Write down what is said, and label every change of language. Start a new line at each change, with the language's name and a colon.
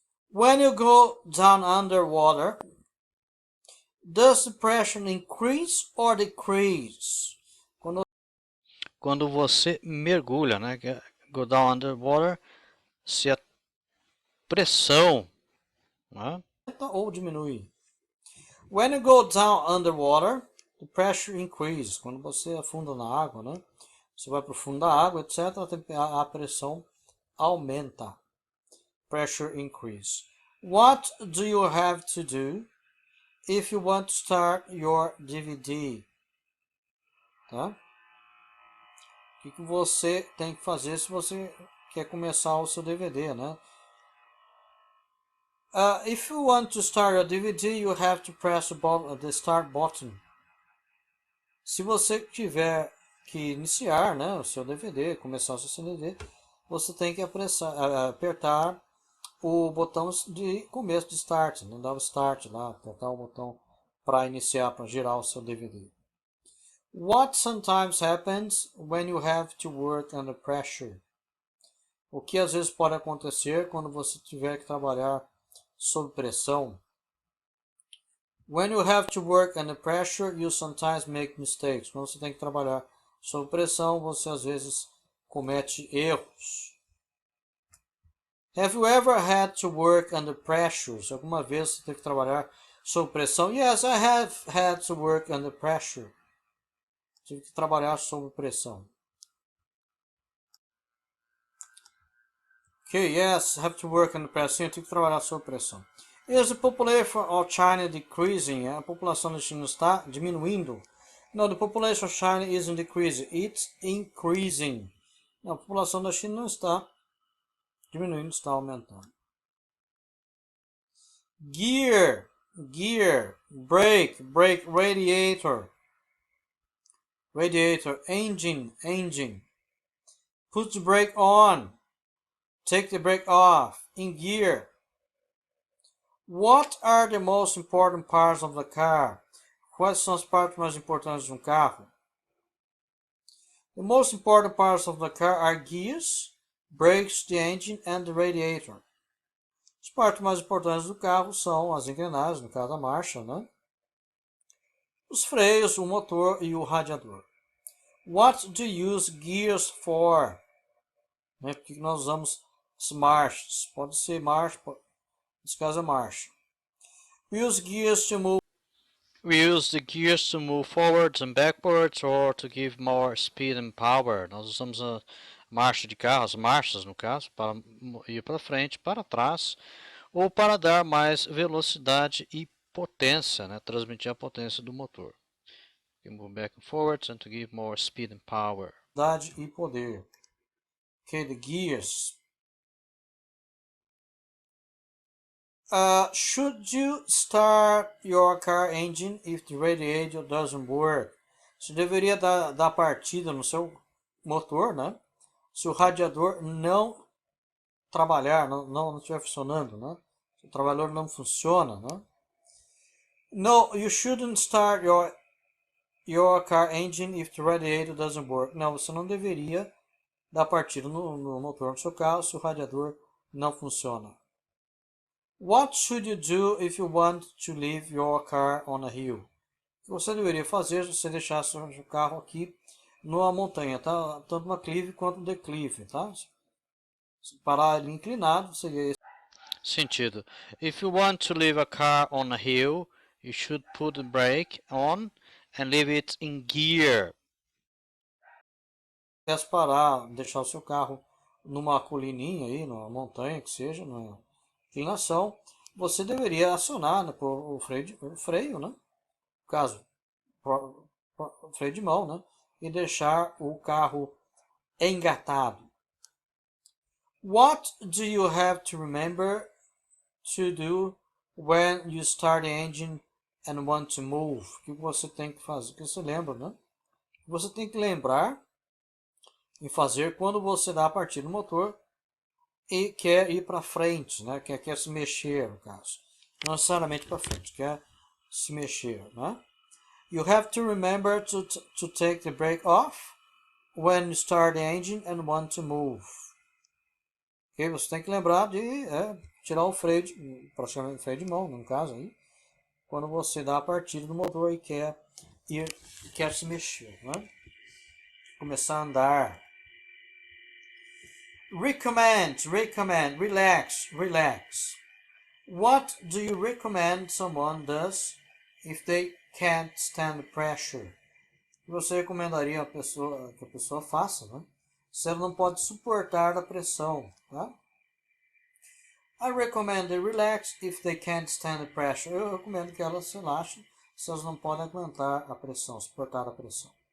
English: When you go down underwater, does the pressure increase or decrease?
Portuguese: Quando você mergulha, né?
English: Go down underwater,
Portuguese: se a pressão, né? Ou diminui?
English: When you go down underwater, the pressure increases.
Portuguese: Quando você afunda na água, né? Você vai para o fundo da água, etc. A pressão aumenta.
English: Pressure increase. What do you have to do if you want to start your DVD?
Portuguese: Tá? O que você tem que fazer se você quer começar o seu DVD, né?
English: If you want to start your DVD, you have to press the start button.
Portuguese: Se você tiver que iniciar, né, o seu DVD, começar o seu DVD, você tem que apertar o botão de começo de start, não dá o start lá, apertar o botão para iniciar, para girar o seu DVD.
English: What sometimes happens when you have to work under pressure?
Portuguese: O que às vezes pode acontecer quando você tiver que trabalhar sob pressão?
English: When you have to work under pressure, you sometimes make mistakes.
Portuguese: Quando você tem que trabalhar sob pressão, você às vezes comete erros.
English: Have you ever had to work under pressure?
Portuguese: Se alguma vez você teve que trabalhar sob pressão?
English: Yes, I have had to work under pressure.
Portuguese: Tive que trabalhar sob pressão.
English: Okay, yes, have to work under pressure.
Portuguese: Sim, eu tive que trabalhar sob pressão.
English: Is the population of China decreasing?
Portuguese: A população da China está diminuindo.
English: No, the population of China isn't decreasing. It's increasing.
Portuguese: Não, a população da China não está diminuindo, está aumentando.
English: Gear, gear, brake, brake, radiator, radiator, engine, engine. Put the brake on. Take the brake off. In gear. What are the most important parts of the car?
Portuguese: Quais são as partes mais importantes de um carro?
English: The most important parts of the car are gears, brakes, the engine and the radiator.
Portuguese: As partes mais importantes do carro são as engrenagens, no caso a marcha, né? Os freios, o motor e o radiador.
English: What do you use gears for?
Portuguese: Né? Por que nós usamos as marchas? Pode ser marcha, nesse caso é marcha.
English: We use gears to move. We use the gears to move forwards and backwards or to give more speed and power.
Portuguese: Nós usamos a marcha de carro, as marchas no caso, para ir para frente, para trás, ou para dar mais velocidade e potência, né? Transmitir a potência do motor.
English: You move back and forwards and to give more speed and power.
Portuguese: Velocidade e poder.
English: Okay, the gears. Should you start your car engine if the radiator doesn't work?
Portuguese: Você deveria dar partida no seu motor, né? Se o radiador não trabalhar, não estiver funcionando, né? Se o trabalhador não funciona, né?
English: No, you shouldn't start your car engine if the radiator doesn't work.
Portuguese: Não, você não deveria dar partida no motor do seu carro se o radiador não funciona.
English: What should you do if you want to leave your car on a hill?
Portuguese: O que você deveria fazer se você deixar seu carro aqui numa montanha, tá? Tanto uma clive quanto um declive, tá? Se parar ele inclinado, seria esse. Sentido.
English: If you want to leave a car on a hill, you should put the brake on and leave it in gear.
Portuguese: Se parar, deixar o seu carro numa colininha aí, numa montanha que seja, numa inclinação, você deveria acionar, né, o freio, né? No caso, o freio de mão, né? E deixar o carro engatado.
English: What do you have to remember to do when you start the engine and want to move?
Portuguese: O que você tem que fazer? O que você lembra, né? Você tem que lembrar e fazer quando você dá a partida do motor e quer ir para frente, né? Quer se mexer, no caso. Não necessariamente para frente, quer se mexer, né?
English: You have to remember to take the brake off when you start the engine and want to move. Ok?
Portuguese: Você tem que lembrar de tirar o freio, praticamente o freio de mão, no caso aí, quando você dá a partida do motor e quer se mexer, né? Começar a andar.
English: Recommend, relax. What do you recommend someone does if they can't stand pressure?
Portuguese: O que você recomendaria que a pessoa faça, né? Se ela não pode suportar a pressão, tá?
English: I recommend they relax if they can't stand the pressure.
Portuguese: Eu recomendo que elas se relaxem se elas não podem aguentar a pressão, suportar a pressão.